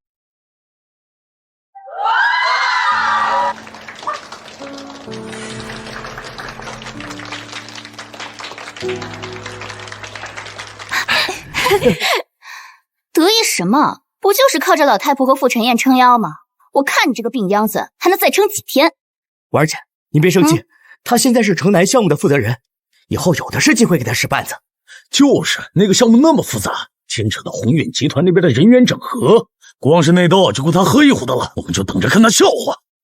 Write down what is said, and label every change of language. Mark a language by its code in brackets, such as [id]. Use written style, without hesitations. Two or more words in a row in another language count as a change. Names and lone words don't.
[zh] 得意什麼？不就是靠着老太婆和傅晨燕撐腰嗎？我看你這個病秧子還能再撐幾天？婉兒姐，您別生氣，他現在是城南項目的負責人，以後有的是機會給他使絆子。就是那個項目那麼複雜，牽扯到宏遠集團那邊的人員整合，光是內鬥就夠他喝一壺的了，我們就等着看他笑話。